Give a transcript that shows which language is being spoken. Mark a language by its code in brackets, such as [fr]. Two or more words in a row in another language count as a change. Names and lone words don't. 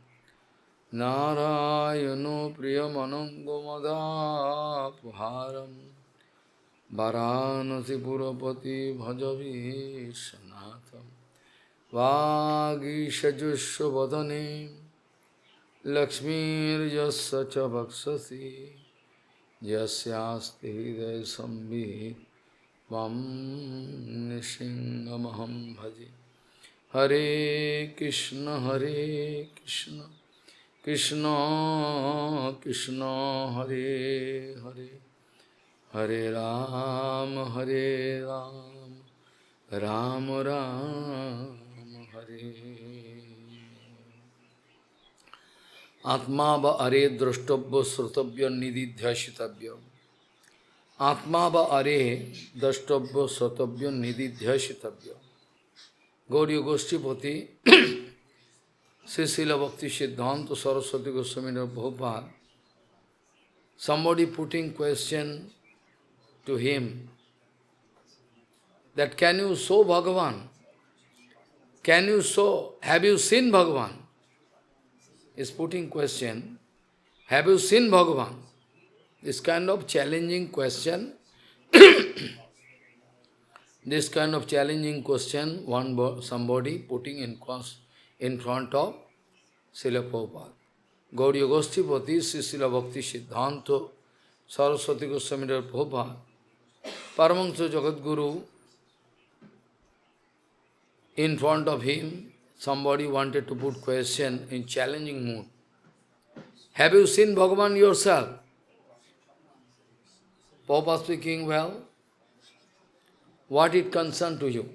[sa] नारायणो प्रियमनङ्गमदापहारं वाराणसीपुरपति भजवीशनाथं। वागीशजुष्वदने लक्ष्मीर्यस्य च वक्षसि यस्यास्ति हृदयसंवित् त्वं नृसिंहमहं भजे। हरे कृष्ण कृष्ण कृष्ण हरे हरे हरे राम राम राम हरे। आत्मा व अरे द्रष्टव्य श्रोतव्य निदिध्यासितव्य आत्मा वा अरे दष्टव्य सतव्य निदिध्यासितव्य. [en] Gauriya Goshtipati, Srila Bhakti Siddhanta Saraswati Goswami Prabhupada, somebody putting question to him that can you show Bhagavan? Can you show, have you seen Bhagavan? Is putting question, have you seen Bhagavan? This kind of challenging question, this kind of challenging question, somebody putting in front of Srila Prabhupada. Gauriya Goshtipati, Srila Bhakti Siddhanta Saraswati Goswami Prabhupada, Paramahansa Jagadguru, in front of him, somebody wanted to put question in challenging mood. Have you seen Bhagavan yourself? Prabhupada speaking, well, what it concern to you?